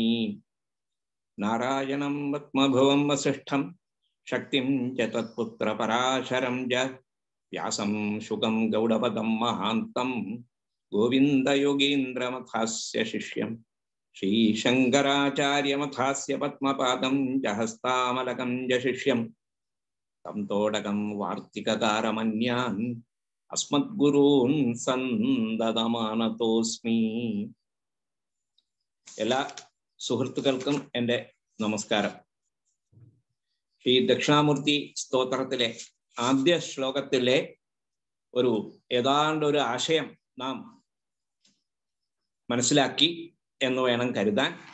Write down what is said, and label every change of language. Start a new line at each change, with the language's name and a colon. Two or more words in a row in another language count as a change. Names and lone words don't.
Sanskrit: नारायणं पद्मभुवं वसिष्ठं शक्तिं च तत्पुत्र पराशरं च व्यासं शुकं गौडपदं महान्तं गोविन्दयोगीन्द्रमथास्य शिष्यं श्रीशङ्कराचार्यमथास्य पद्मपादं च हस्तामलकं च शिष्यं तं तोडकं वार्तिककारमन्यान् अस्मद्गुरून् സന്ദതമാനതോസ്മി.
Malayalam: എല്ലാ സുഹൃത്തുക്കൾക്കും എൻ്റെ നമസ്കാരം. ഈ ദക്ഷിണാമൂർത്തി സ്തോത്രത്തിലെ ആദ്യ ശ്ലോകത്തിലെ ഏതാണ്ട് ഒരു ആശയം നാം മനസ്സിലാക്കി എന്ന് വേണം കരുതാൻ.